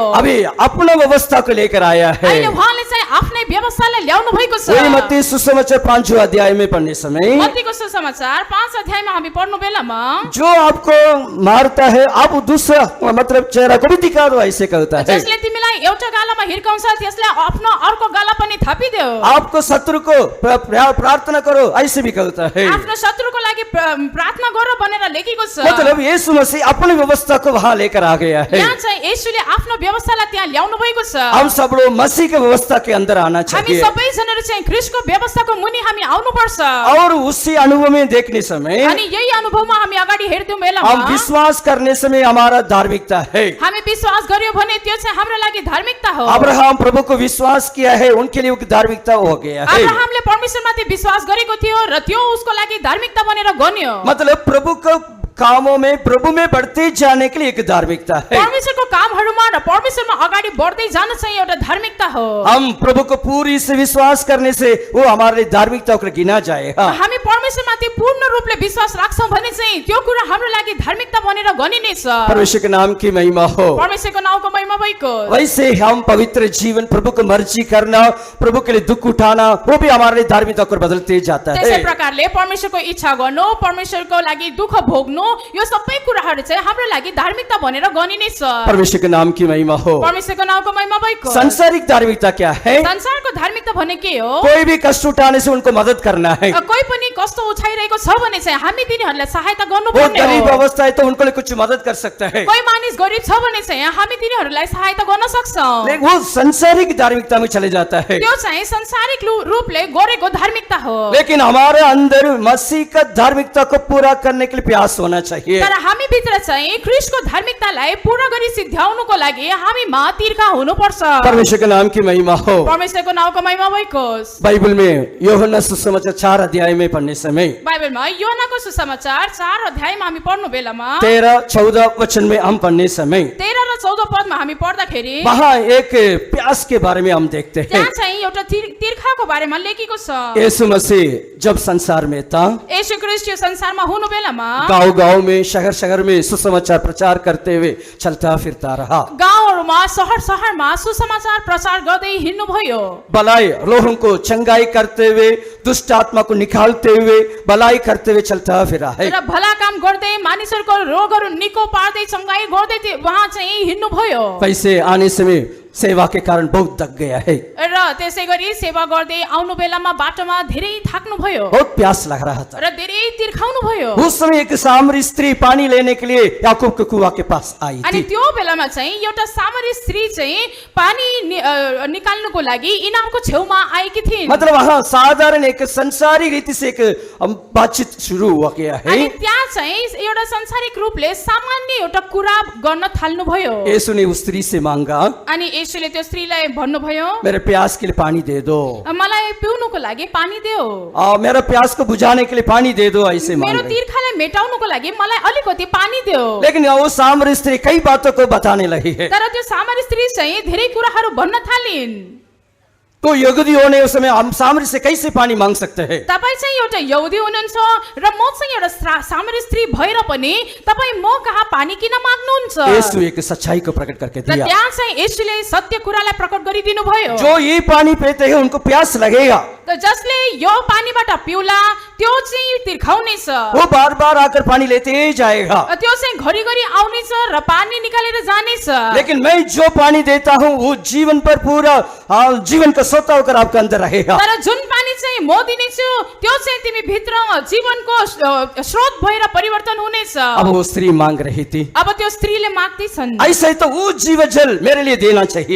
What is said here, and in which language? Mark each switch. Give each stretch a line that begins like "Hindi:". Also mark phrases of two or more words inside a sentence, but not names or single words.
Hindi: अभी अपना व्यवस्था को लेकर आया है।
Nepali: अहिले उहाँले चाहिँ आफ्नै व्यवस्थालाई ल्याउनु भएको छ।
Hindi: वही मत्ती सुसमाचार 5 अध्याय में पढ़ने समय,
Nepali: मत्तीको सुसमाचार 5 अध्यायमा हामी पढ्नु बेलामा
Hindi: जो आपको मारता है आप दूसरा, मतलब चेहरा को भी दिखा दो, ऐसे कहता है।
Nepali: जसले तिमीलाई एउटा गालामा हिर्काउँछ त्यसलाई आफ्नो अर्को गाला पनि थापिदेऊ।
Hindi: आपको शत्रु को प्रार्थना करो, ऐसे भी कहता है।
Nepali: आफ्नो शत्रुको लागि प्रार्थना गर भनेर लेखेको छ।
Hindi: मतलब यीशु मसीह अपनी व्यवस्था को वहां लेकर आ गया है।
Nepali: यहाँ चाहिँ येशूले आफ्नो व्यवस्थालाई त्यहाँ ल्याउनु भएको छ।
Hindi: हम सब लोग मसीह के व्यवस्था के अंदर आना
Nepali: हामी
Hindi: चाहिए
Nepali: सबैजनाले चाहिँ ख्रीष्टको व्यवस्थाको मुनि हामी आउनुपर्छ।
Hindi: और उसी अनुभव में देखने समय
Nepali: अनि यही अनुभवमा हामी अगाडि हेर्दैछौँ बेलामा
Hindi: हम विश्वास करने समय हमारा धार्मिकता है।
Nepali: हामी विश्वास गर्यो भने त्यो चाहिँ हाम्रो लागि धार्मिकता हो।
Hindi: अब्राहम प्रभु को विश्वास किया है, उनके लिए धार्मिकता हो गया है।
Nepali: अब्राहमले परमेश्वरमाथि विश्वास गरेको थियो र त्यो उसको लागि धार्मिकता बनेर गन्यो।
Hindi: मतलब प्रभु को कामों में, प्रभु में बढ़ते जाने के लिए एक धार्मिकता है।
Nepali: परमेश्वरको कामहरुमा र परमेश्वरमा अगाडि बढ्दै जान चाहिँ एउटा धार्मिकता हो।
Hindi: हम प्रभु को पूरी से विश्वास करने से वो हमारे लिए धार्मिकता को गिना जाएगा।
Nepali: हामी परमेश्वर परमेश्वरमाथि पूर्ण रूपले विश्वास राख्छौं भने चाहिँ त्यो कुरा हाम्रो लागि धार्मिकता बनेर गनिनेछ।
Hindi: परमेश्वर के नाम की महिमा हो।
Nepali: परमेश्वरको नाउँको महिमा भएको।
Hindi: वैसे हम पवित्र जीवन, प्रभु को मर्जी करना, प्रभु के लिए दुख उठाना, वो भी हमारे लिए धार्मिकता को बदलते जाता
Nepali: त्यसै
Hindi: है।
Nepali: प्रकारले परमेश्वरको इच्छा गर्नु, परमेश्वरको लागि दुःख भोग्नु, यो सबै कुराहरू चाहिँ हाम्रो लागि धार्मिकता बनेर गनिनेछ।
Hindi: परमेश्वर के नाम की महिमा हो।
Nepali: परमेश्वरको नाउँको महिमा भएको।
Hindi: सांसारिक धार्मिकता क्या है?
Nepali: संसारको धार्मिकता भने के हो?
Hindi: कोई भी कष्ट उठाने से उनको मदद करना है।
Nepali: कोही पनि कष्ट उठाइरहेको छ भने चाहिँ हामी तिनीहरूलाई सहायता
Hindi: वो
Nepali: गर्नुपर्ने
Hindi: गरीब
Nepali: हो।
Hindi: अवस्था है तो उनको लिए कुछ मदद कर सकता है,
Nepali: कोही मानिस गरिब छ भने चाहिँ हामी तिनीहरूलाई सहायता गर्न सक्छौं।
Hindi: लेकिन वो संसारिक धार्मिकता में चले जाता है।
Nepali: त्यो चाहिँ संसारिक रूपले गरेको धार्मिकता हो।
Hindi: लेकिन हमारे अंदर मसीह का धार्मिकता को पूरा करने के लिए प्रयास होना चाहिए।
Nepali: तर हामी भित्र चाहिँ ख्रीष्टको धार्मिकतालाई पूरा गरी सिद्ध्याउनुको लागि हामीमा तिर्खा हुनुपर्छ।
Hindi: परमेश्वर के नाम की महिमा हो।
Nepali: परमेश्वरको नाउँको महिमा भएको।
Hindi: बाइबल में यूहन्ना सुसमाचार 4 अध्याय में पढ़ने समय
Nepali: बाइबलमा योहन्नाको सुसमाचार 4 अध्यायमा हामी पढ्नु बेलामा
Hindi: 13-14 वचन में हम पढ़ने समय
Nepali: 13 र 14 पदमा हामी पढ्दाखेरि
Hindi: वहाँ एक प्यास के बारे में हम देखते हैं।
Nepali: त्यहाँ चाहिँ एउटा तिर्खाको बारेमा लेखेको छ।
Hindi: यीशु मसीह जब संसार में था,
Nepali: येशू ख्रीष्ट यो संसारमा हुनु बेलामा
Hindi: गांव गांव में, शहर शहर में सुसमाचार प्रचार करते हुए चलता फिरता रहा।
Nepali: गाउँहरूमा शहर शहरमा सुसमाचार प्रचार गर्दै हिँड्नु भयो।
Hindi: भलाई लोगों को चंगाई करते हुए, दुष्ट आत्मा को निकालते हुए, भलाई करते हुए चलता फिरा है।
Nepali: र भला काम गर्दै मानिसहरूको रोगहरू निको पार्दै चंगाई गर्दै वहाँ चाहिँ हिँड्नु भयो।
Hindi: पैसे आने समय सेवा के कारण बहुत थक गया है,
Nepali: र त्यसै गरी सेवा गर्दै आउनु बेलामा बाटोमा धेरै थाक्नु भयो
Hindi: बहुत प्यास लग रहा था।
Nepali: र धेरै तिर्खाउनु भयो।
Hindi: उस समय एक सामरी स्त्री पानी लेने के लिए याकूब के कुआं के पास आई
Nepali: अनि
Hindi: थी।
Nepali: त्यो बेलामा चाहिँ एउटा सामरी स्त्री चाहिँ पानी निकाल्नुको लागि इनामको छेउमा आएकी थिइन्।
Hindi: मतलब वहाँ साधारण एक संसारिक रीति से एक बातचीत शुरू हुआ गया है।
Nepali: अनि त्यहाँ चाहिँ एउटा संसारिक रूपले सामान्य एउटा कुरा गर्न थाल्नु भयो।
Hindi: यीशु ने उस स्त्री से मांगा,
Nepali: अनि येशूले त्यो स्त्रीलाई भन्नुभयो,
Hindi: मेरे प्यास के लिए पानी दे दो,
Nepali: मलाई पिउनुको लागि पानी देऊ,
Hindi: मेरा प्यास को बुझाने के लिए पानी दे दो, ऐसे मांग
Nepali: मेरो
Hindi: रही।
Nepali: तिर्खालाई मेटाउनुको लागि मलाई अलिकति पानी देऊ।
Hindi: लेकिन वो सामरी स्त्री कई बातों को बताने लगी है।
Nepali: तर त्यो सामरी स्त्री चाहिँ धेरै कुराहरू भन्न थालिन्।
Hindi: तो यहूदी होने उस समय हम सामरी से कैसे पानी मांग सकते हैं?
Nepali: तपाई चाहिँ एउटा यहुदी हुनुहुन्छ र म चाहिँ एउटा सामरी स्त्री भएर पनि तपाई म कहाँ पानी किन माग्नुहुन्छ?
Hindi: यीशु एक सच्चाई को प्रकट करके
Nepali: र
Hindi: दिया,
Nepali: त्यहाँ चाहिँ येशूले सत्य कुरालाई प्रकट गरिदिनु भयो।
Hindi: जो ये पानी पीते हैं उनको प्यास लगेगा,
Nepali: त जसले यो पानीबाट पिउला त्यो चाहिँ तिर्खाउनेछ।
Hindi: वो बार बार आकर पानी लेते ही जाएगा।
Nepali: त्यो चाहिँ घरिघरि आउनेछ र पानी निकालेर जानेछ।
Hindi: लेकिन मैं जो पानी देता हूँ वो जीवन पर पूरा जीवन का सोता होकर आपका अंदर रहेगा।
Nepali: तर जुन पानी चाहिँ म दिनेछु त्यो चाहिँ तिमी भित्र जीवनको स्रोत भएर परिवर्तन हुनेछ।
Hindi: अब वो स्त्री मांग रही थी,
Nepali: अब त्यो स्त्रीले माग्दैछन्,
Hindi: ऐसा ही तो वो जीव जल मेरे लिए देना चाहिए,